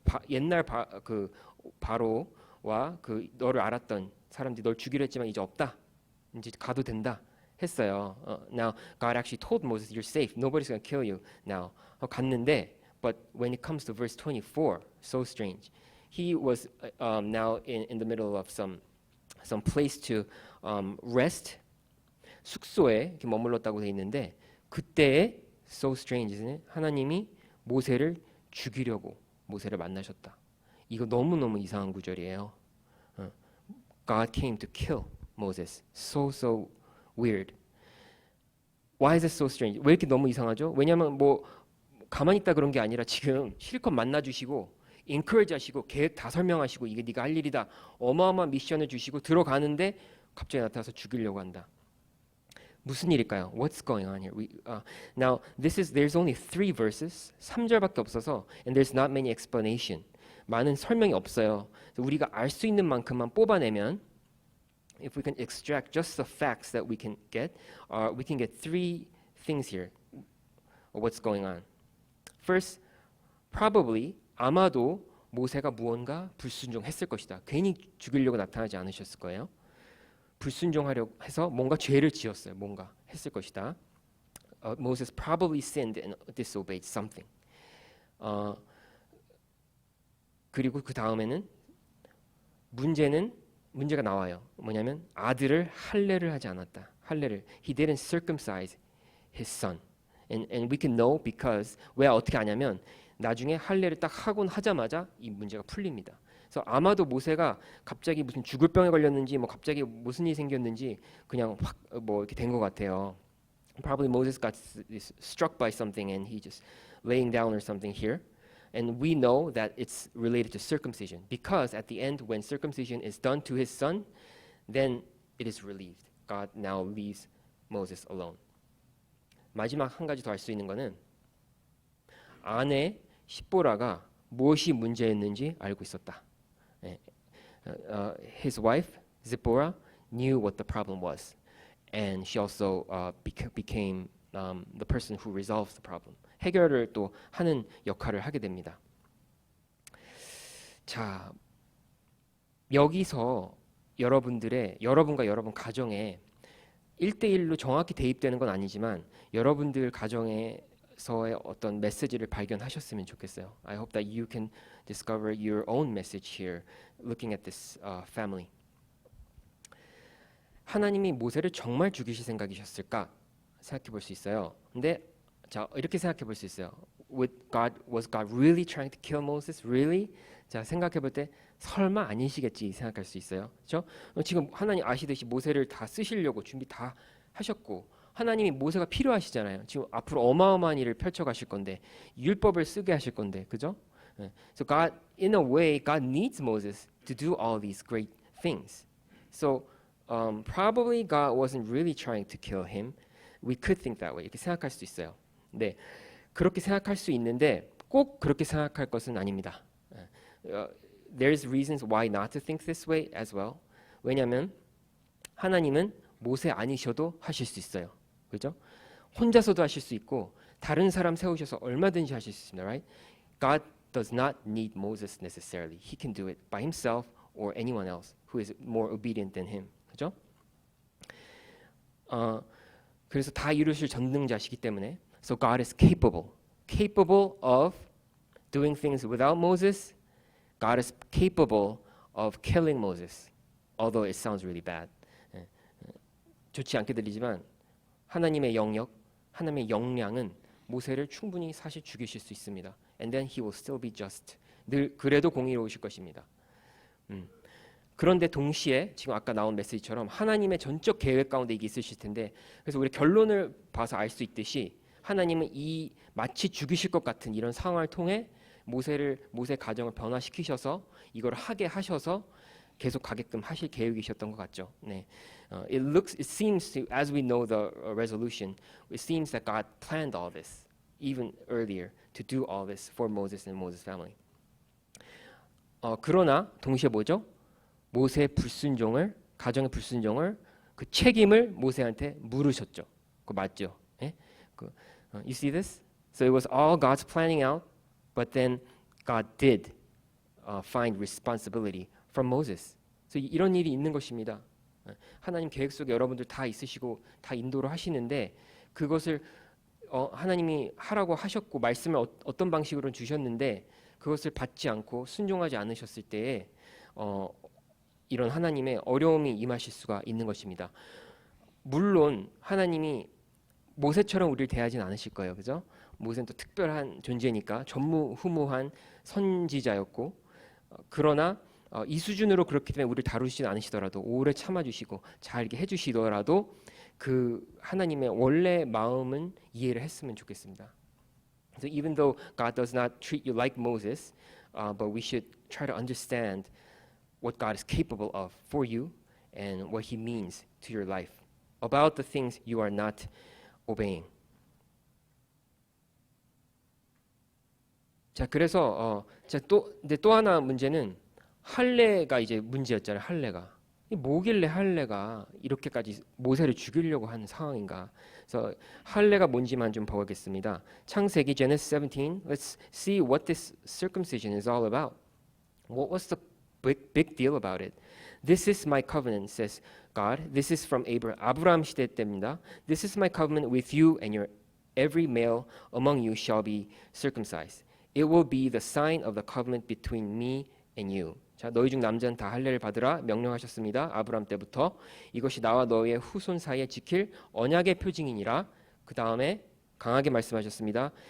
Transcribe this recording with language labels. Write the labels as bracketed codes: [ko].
[ko] 옛날 그 바로와 그 너를 알았던 사람들이 널 죽이려 했지만 이제 없다. 이제 가도 된다 했어요. [en] Now God actually told Moses, "You're safe. Nobody's going to kill you now." [ko] 갔는데, [en] but when it comes to verse 24, so strange. He was now in the middle of some place to rest. [ko] 숙소에 이렇게 머물렀다고 돼 있는데 그때에 [en] so strange, isn't it? [ko] 하나님이 모세를 죽이려고 모세를 만나셨다. 이거 너무너무 이상한 구절이에요. [en] God came to kill Moses. So weird. Why is it so strange? [ko] 왜 이렇게 너무 이상하죠? 왜냐하면 뭐 가만히 있다 그런 게 아니라 지금 실컷 만나주시고 encourage 하시고 계획 다 설명하시고 이게 네가 할 일이다. 어마어마한 미션을 주시고 들어가는데 갑자기 나타나서 죽이려고 한다. 무슨 일일까요? [en] What's going on here? Now there's only 3 verses. [ko] 3절밖에 없어서 [en] and there's not many explanation. [ko] 많은 설명이 없어요. 우리가 알 수 있는 만큼만 뽑아내면 [en] if we can extract just the facts that we can get 3 things here. What's going on? First, probably [ko] 아마도 모세가 무언가 불순종했을 것이다. 괜히 죽이려고 나타나지 않으셨을 거예요. 불순종하려고 해서 뭔가 죄를 지었어요. 뭔가 했을 것이다. [en] Moses probably sinned and disobeyed something. [ko] 그리고 그 다음에는 문제가 나와요. 뭐냐면 아들을 할례를 하지 않았다. 할례를 [en] he didn't circumcise his son. And we can know because [ko] 왜 어떻게 아냐면 나중에 할례를 딱 하곤 하자마자 이 문제가 풀립니다. 그래서 아마도 모세가 갑자기 무슨 죽을 병에 걸렸는지 뭐 갑자기 무슨 일이 생겼는지 그냥 확 뭐 이렇게 된 것 같아요. [en] Probably Moses got struck by something and he just laying down or something here. And we know that it's related to circumcision because at the end when circumcision is done to his son, then it is relieved. God now leaves Moses alone. [ko] 마지막 한 가지 더 알 수 있는 거는 아내 십보라가 무엇이 문제였는지 알고 있었다. [en] His wife Zipporah knew what the problem was, and she also became the person who resolves the problem. [ko] 해결을 또 하는 역할을 하게 됩니다. 자, 여기서 여러분과 여러분 가정에 1대1로 정확히 대입되는 건 아니지만 여러분들 가정에서의 어떤 메시지를 발견하셨으면 좋겠어요. [en] I hope that you can discover your own message here looking at this family. [ko] 하나님이 모세를 정말 죽이실 생각이셨을까 생각해 볼 수 있어요. 근데 자, 이렇게 생각해 볼 수 있어요. [en] Was God really trying to kill Moses? Really? [ko] 자, 생각해 볼 때 설마 아니시겠지 생각할 수 있어요. 그렇죠? 지금 하나님 아시듯이 모세를 다 쓰시려고 준비 다 하셨고 하나님이 모세가 필요하시잖아요. 지금 앞으로 어마어마한 일을 펼쳐 가실 건데 율법을 쓰게 하실 건데. 그죠? [en] So God in a way God needs Moses to do all these great things. So probably God wasn't really trying to kill him. We could think that way. [ko] 이렇게 생각할 수 있어요. 네. 그렇게 생각할 수 있는데 꼭 그렇게 생각할 것은 아닙니다. [en] There's reasons why not to think this way as well. [ko] 왜냐하면 하나님은 모세 아니셔도 하실 수 있어요. 그죠? 혼자서도 하실 수 있고 다른 사람 세우셔서 얼마든지 하실 수 있습니다. [en] Right? God does not need Moses necessarily. He can do it by himself or anyone else who is more obedient than him. [ko] 그죠? 그래서 다 이루실 전능자시기 때문에 [en] So God is capable of doing things without Moses. God is capable of killing Moses. Although it sounds really bad. [ko] 좋지 않게 들리지만 하나님의 영역, 하나님의 역량은 모세를 충분히 사실 죽이실 수 있습니다. [en] And then he will still be just. [ko] 늘 그래도 공의로우실 것입니다. 그런데 동시에 지금 아까 나온 메시지처럼 하나님의 전적 계획 가운데 이게 있으실 텐데 그래서 우리 결론을 봐서 알 수 있듯이 하나님은 이 마치 죽이실 것 같은 이런 상황을 통해 모세 가정을 변화시키셔서 이걸 하게 하셔서 계속 가게끔 하실 계획이셨던 것 같죠. 네. [en] It seems to, as we know the resolution, it seems that God planned all this even earlier to do all this for Moses and Moses' family. [ko] 그러나 동시에 뭐죠? 모세의 불순종을 가정의 불순종을 그 책임을 모세한테 물으셨죠. 그거 맞죠? 예? [en] You see this? So it was all God's planning out, but then God did find responsibility from Moses. [ko] 그래서 이런 일이 있는 것입니다. 하나님 계획 속에 여러분들 다 있으시고 다 인도를 하시는데 그것을 하나님이 하라고 하셨고 말씀을 어떤 방식으로 주셨는데 그것을 받지 않고 순종하지 않으셨을 때에 이런 하나님의 어려움이 임하실 수가 있는 것입니다. 물론 하나님이 모세처럼 우리를 대하진 않으실 거예요. 그죠? 모세는 또 특별한 존재니까 전무후무한 선지자였고 그러나 이 수준으로 그렇기 때문에 우리를 다루시진 않으시더라도 오래 참아주시고 잘 이렇게 해주시더라도 그 하나님의 원래 마음은 이해를 했으면 좋겠습니다. [en] So even though God does not treat you like Moses, but we should try to understand what God is capable of for you and what He means to your life about the things you are not obeying. [ko] 자, 그래서 또 하나 문제는 할례가 이제 문제였잖아요. 할례가 뭐길래 할례가 이렇게까지 모세를 죽이려고 하는 상황인가? 그래서 할례가 뭔지만 좀 보겠습니다. 창세기 Genesis 17. [en] Let's see what this circumcision is all about. What was the big deal about it? This is my covenant, says God. This is from [ko] 아브라함 시대 때입니다. [en] This is my covenant with you and your every male among you shall be circumcised. It will be the sign of the covenant between me and you. [ko] 자, 너희 중 남자는 다 할례를 받으라 명령하셨습니다. 아브라함 때부터 이것이 나와 너희의 후손 사이에 지킬 언약의 표징이니라. 그 다음에 강하게 말씀하셨습니다.